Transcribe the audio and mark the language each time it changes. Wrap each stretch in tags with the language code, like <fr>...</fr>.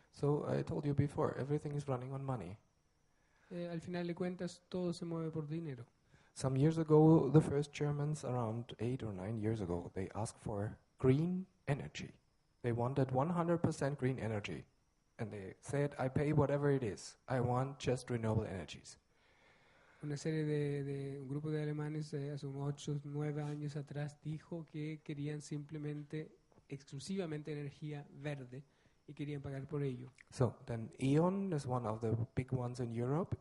<en>So I told you before, everything is running on money.</en> <es>Al final de cuentas, todo se mueve por dinero.</es> <en>Some years ago, the first Germans, around 8 or 9 years ago, they asked for green energy. They wanted 100% green energy. And they said, I pay whatever it is. I want just renewable energies.</en> <es>Una serie de un grupo de alemanes hace unos 8 9 años atrás dijo que querían simplemente, exclusivamente energía verde y querían pagar por ello.</es> <en>So then E.ON is one of the big ones in Europe.</en>